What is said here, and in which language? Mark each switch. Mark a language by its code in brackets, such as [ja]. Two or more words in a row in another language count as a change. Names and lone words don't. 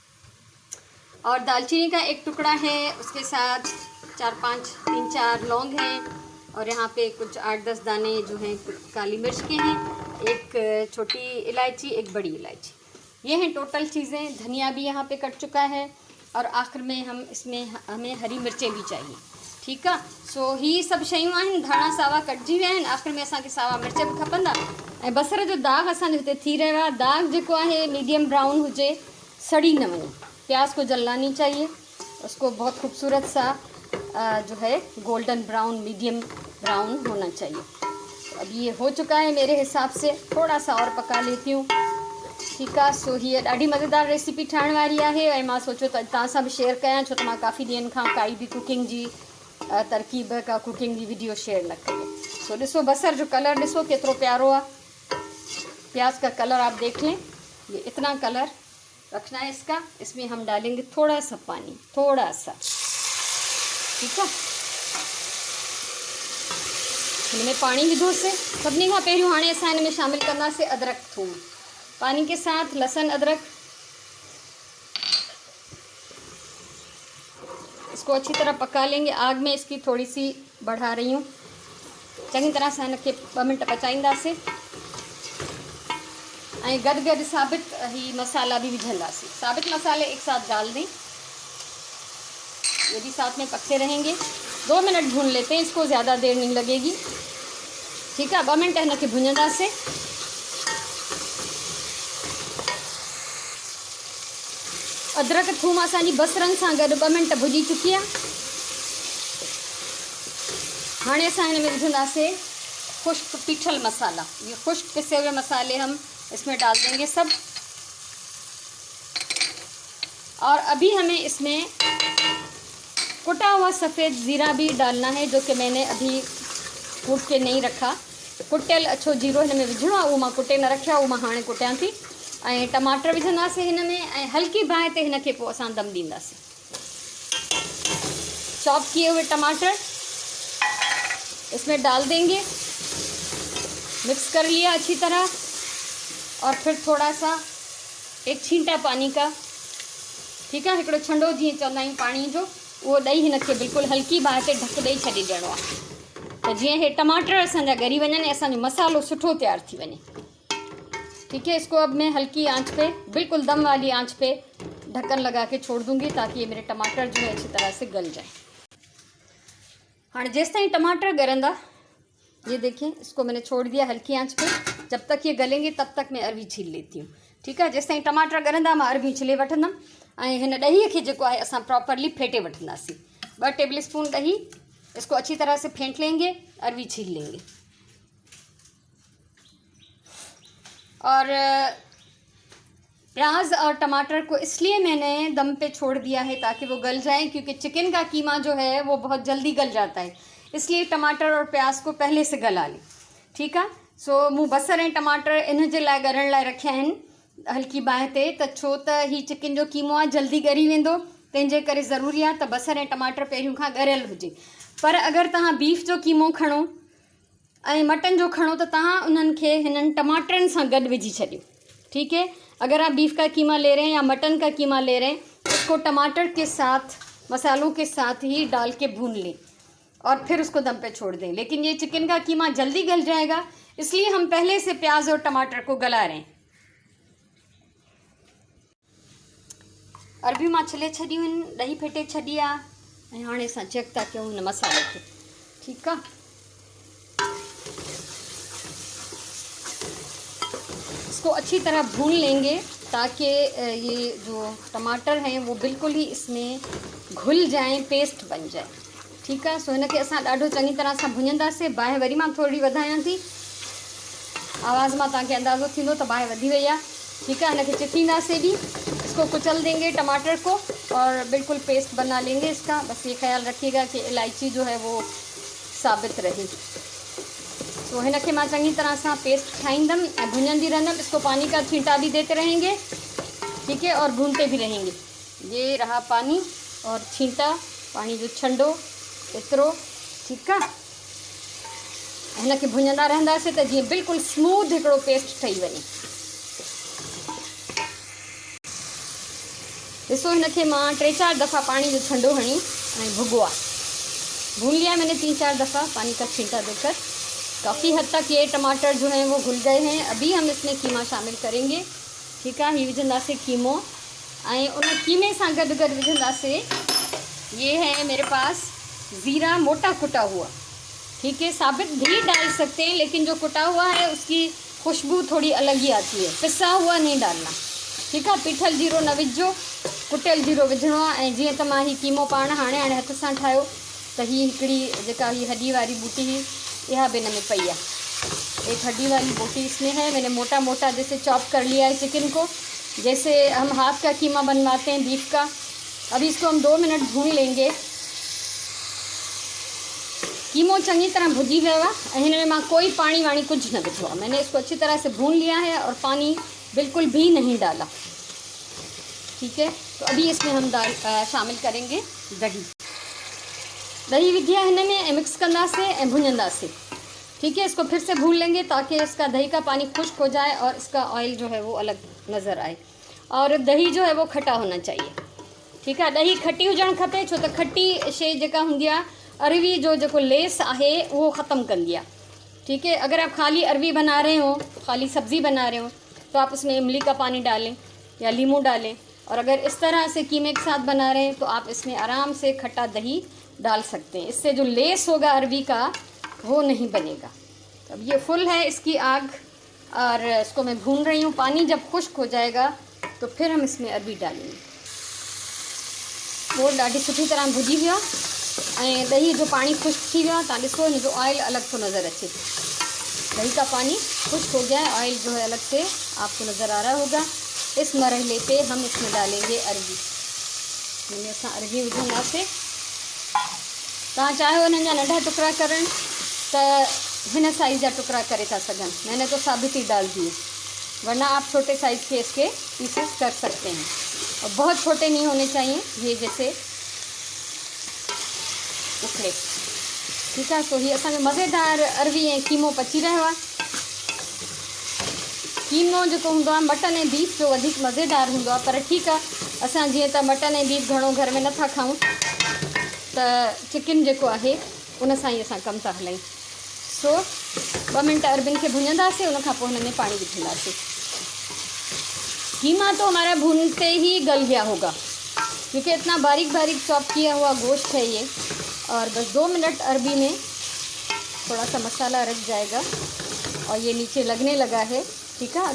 [hi] और दालचीनी का 1 टुकड़ा है, उसके साथ 3-4 लौंग हैं, और यहाँ पे कुछ 8-10 दाने जो हैं काली मिर्च के हैं, 1 छोटी इलायची, 1 बड़ी इलायची। ये हैं टोटल चीज़ें। धनिया भी यहाँ पे कट चुका है, और आखिर में हमें हरी मिर्चें भी चाहिए। ठीक है, [sd] सो ही सब शयूं आहिनि। धाणा सावा कटजी विया आहिनि, आखिर में असांखे सावा मिर्च भी खपंदा। ऐं बसर जो दाग असांजे हिते थी रहियो आहे, दाग जेको आहे मीडियम ब्राउन हुजे, सड़ी न वञे। [hi] प्याज को जलना नहीं चाहिए, उसको बहुत खूबसूरत सा जो है गोल्डन ब्राउन, मीडियम ब्राउन होना चाहिए। अब ये हो चुका है मेरे हिसाब से, थोड़ा सा और पका लेती हूँ। [sd] ठीक है, सो हीअ ॾाढी मज़ेदार रेसिपी ठाहिण वारी आहे, ऐं मां सोचियो त तव्हां सां बि शेयर कयां, छो त मां काफ़ी ॾींहंनि खां काई भी कुकिंग जी तरकीब का कुकिंग की वीडियो शेयर न कई। सो ॾिसो बसर जो कलर ॾिसो केतिरो प्यारो आहे, [hi] प्याज का कलर आप देख लें, ये इतना कलर रखना है इसका। इसमें हम डालेंगे थोड़ा सा पानी, थोड़ा सा। [sd] ठीक है, इनमें पानी विधो से सभिनी खां पहिरियों हाणे असां इनमें शामिल कंदासीं अदरक थूम, [hi] पानी के साथ लहसुन अदरक। इसको अच्छी तरह पका लेंगे, आग में इसकी थोड़ी सी बढ़ा रही हूँ। [sd] चंगी तरह सां इनखे 2 मिनट पचाईंदासीं, ऐं गॾु साबित ही मसाला भी विझंदासीं। [hi] साबित मसाले एक साथ डाल दें, ये भी साथ में पकते रहेंगे। 2 मिनट भून लेते हैं इसको, ज़्यादा देर नहीं लगेगी। ठीक है, [sd] 2 मिनट इनके भुंजंदासीं। अदरक थूम असांजी बसरनि सां गॾु 2 मिनट भुॼी चुकी है। हाणे असां हिन में विझंदासीं खुश्क पीठल मसाला। [hi] ये खुश्क पिसे हुए मसाले हम इसमें डाल देंगे सब, और अभी हमें इसमें कुटा हुआ सफ़ेद ज़ीरा भी डालना है, जो कि मैंने अभी कूट के नहीं रखा। [sd] कुटियल अछो जीरो हिन में विझणो आहे, उहो मां कुटे न रखिया, उहो मां हाणे कुटियां थी। ऐं टमाटर विझंदासीं हिन में, ऐं हल्की बाहि ते हिन खे पोइ असां दम ॾींदासीं। [hi] चॉप किए हुए टमाटर इसमें डाल देंगे, मिक्स कर लिया अच्छी तरह, और फिर थोड़ा सा 1 छींटा पानी का। ठीक है, [sd] हिकिड़ो छंडो जीअं चवंदा आहियूं पाणी जो, वो ॾेई हिन खे बिल्कुल हल्की बाहि ते ढक ॾेई छॾे ॾियणो आहे, त जीअं हे टमाटर असांजा ॻरी वञनि ऐं असांजो मसालो सुठो तैयार थी वञे। [hi] ठीक है, इसको अब मैं हल्की आंच पे, बिल्कुल दम वाली आंच पे ढक्कन लगा के छोड़ दूंगी, ताकि ये मेरे टमाटर जो है अच्छी तरह से गल जाए। [sd] हाँ, जेस ताईं टमाटर गरंदा, [hi] ये देखिए इसको मैंने छोड़ दिया हल्की आंच पे। जब तक ये गलेंगे तब तक मैं अरवी छील लेती हूँ। ठीक है, [sd] जेस ताईं टमाटर गरंदा मां अरवी छिले वठंदमि, ऐं हिन ॾहीअ खे जेको आहे असां प्रॉपरली फेंटे वठंदासीं। [hi] 2 टेबल स्पून दही, इसको अच्छी तरह से फेंट लेंगे, अरवी छील लेंगे। और प्याज और टमाटर को इसलिए मैंने दम पे छोड़ दिया है ताकि वो गल जाए, क्योंकि चिकन का कीमा जो है वो बहुत जल्दी गल जाता है, इसलिए टमाटर और प्याज को पहले से गला ली। ठीक है। [sd] सो मूं बसर ऐं टमाटर इन जे लाइ ॻरण लाइ रखिया आहिनि हल्की बाहि ते, त छो त ही चिकन जो कीमो आहे जल्दी ॻरी वेंदो, तंहिंजे करे ज़रूरी आहे त बसर ऐं टमाटर पहिरियों खां ॻरियल हुजे। पर अगरि तव्हां बीफ जो कीमो खणो ऐं मटन जो खणो त तव्हां उन्हनि खे हिननि टमाटरनि सां गॾु विझी छॾियो। [hi] ठीक है। अगर आप बीफ का कीमा ले रहे हैं या मटन का कीमा ले रहे हैं, उसको टमाटर के साथ मसालों के साथ ही डाल के भून लें और फिर उसको दम पे छोड़ दें। लेकिन ये चिकन का कीमा जल्दी गल जाएगा, इसलिए हम पहले से प्याज और टमाटर को गला रहे हैं। [sd] अरबियूं मां छिले छॾियूं आहिनि, ॾही फेटे छॾी आहे ऐं हाणे असां चेक था कयूं हिन मसाले खे। ठीकु आहे। [hi] इसको अच्छी तरह भून लेंगे ताकि ये जो टमाटर हैं वो बिल्कुल ही इसमें घुल जाएं, पेस्ट बन जाए। ठीक है। [sd] सो इनके असां ॾाढो चङी तरह सां भुञंदासीं। बाहि वरी मां थोरी वधायां थी, आवाज़ मां तव्हांखे अंदाज़ो थींदो त बाहि वधी वई आहे। [hi] ठीक है। [sd] इनके चिथींदासीं भी, [hi] इसको कुचल देंगे टमाटर को और बिल्कुल पेस्ट बना लेंगे इसका। बस ये ख्याल रखिएगा कि इलायची जो है वो साबित रहे। [sd] तो हिनखे मां चङी तरह सां पेस्ट ठाहींदमि ऐं भुञंदी रहंदमि। [hi] इसको पानी का छींटा भी देते रहेंगे। ठीक है। और भूनते भी रहेंगे। ये रहा पानी और छींटा, [sd] पानी जो छंडो एतिरो। ठीकु आहे। हिनखे भुञंदा रहंदासीं त जीअं बिल्कुलु स्मूथ हिकिड़ो पेस्ट ठही वञे। ॾिसो हिनखे मां 3-4 दफ़ा पानी जो छंडो हणी ऐं भुॻो आहे, [hi] भून लिया मैंने 3-4 दफ़ा पानी का छींटा देकर। काफ़ी हद तक ये टमाटर जो हैं वो घुल गए हैं। अभी हम इसमें कीमा शामिल करेंगे। ठीक है। [sd] ये विझंदासीं कीमो ऐं उन कीमे सां गॾु गॾु विझंदासीं, [hi] ये है मेरे पास ज़ीरा मोटा कुटा हुआ। ठीक है। साबित भी डाल सकते हैं, लेकिन जो कुटा हुआ है उसकी खुशबू थोड़ी अलग ही आती है, पिसा हुआ नहीं डालना। ठीक है। [sd] पिठल जीरो न विझो, कुटियल जीरो विझणो आहे। ऐं जीअं त मां ही कीमो पाण हाणे हथ सां ठाहियो त ही हिकिड़ी जेका ही हड्डी वारी बूटी ही यह भी में पई है। [hi] एक हड्डी वाली बोटी इसमें है। मैंने मोटा मोटा जैसे चॉप कर लिया है चिकन को, जैसे हम हाथ का कीमा बनवाते हैं बीफ का। अभी इसको हम 2 मिनट भून लेंगे। [sd] कीमो चंगी तरह भुजी वियो आहे ऐं हिन में मां कोई पानी वाणी कुछ न विझो आहे। [hi] मैंने इसको अच्छी तरह से भून लिया है और पानी बिल्कुल भी नहीं डाला। ठीक है। तो अभी इसमें हम शामिल करेंगे दही। [sd] दही विधिया हिन में ऐं मिक्स कंदासीं ऐं भुञंदासीं। [hi] ठीक है। इसको फिर से भून लेंगे ताकि इसका दही का पानी खुश्क हो जाए और इसका ऑयल जो है वो अलग नज़र आए। और दही जो है वो खट्टा होना चाहिए। ठीक है। [sd] दही खट्टी हुजणु खपे, छो त खट्टी शइ जेका हूंदी आहे अरवी जो जेको लेस आहे वो ख़त्म कंदी आहे। [hi] ठीक है। अगर आप खाली अरवी बना रहे हो, खाली सब्ज़ी बना रहे हो, तो आप उसमें इमली का पानी डालें या लीमू डालें। और अगर इस तरह से कीमे के साथ बना रहे हैं तो आप इसमें आराम से खट्टा दही डाल सकते हैं। इससे जो लेस होगा अरवी का वो नहीं बनेगा। अब ये फुल है इसकी आग और इसको मैं भून रही हूँ। पानी जब खुश्क हो जाएगा तो फिर हम इसमें अरवी डालेंगे। [sd] वो ॾाढी सुठी तरह भुजी वियो ऐं दही जो पानी खुश्क थी वियो आहे। तव्हां ॾिसो हिन जो ऑयल अलग तो नज़र अचे। [hi] दही का पानी खुश्क हो गया है, ऑयल जो है अलग से आपको नज़र आ रहा होगा। इस मरहले पे हम इसमें डालेंगे अरवी। [sd] मैंने असां अरवी विझंदासीं। तव्हां चाहियो हिननि जा नंढा टुकड़ा करण त हिन साइज़ जा टुकड़ा करे था सघनि। [hi] मैंने तो साबित ही डाल दिए, वरना आप छोटे साइज़ के इसके पीसेस कर सकते हैं। और बहुत छोटे नहीं होने चाहिए, ये जैसे उखड़े। ठीक है। [sd] तो ये असांजो मज़ेदार अरवी ऐं कीमो पची रहियो आहे। कीमो जेको हूंदो आहे मटन ऐं बीफ जो वधीक मज़ेदार हूंदो आहे, पर ठीकु आहे असां जीअं त मटन ऐं बीफ घणो घर में नथा खाऊं त चिकन जेको आहे उन सां ई असां कमु था हलायूं। सो 2 मिनट अरबिन खे भुञंदासीं, उन खां पोइ हुन में पानी विझंदासीं। [hi] कीमा तो हमारा भूनते ही गल गया होगा, क्योंकि इतना बारीक बारीक चॉप किया हुआ गोश्त है ये। और बस 2 मिनट अरबी में थोड़ा सा मसाला रख जाएगा और ये नीचे लगने लगा है। ठीक है।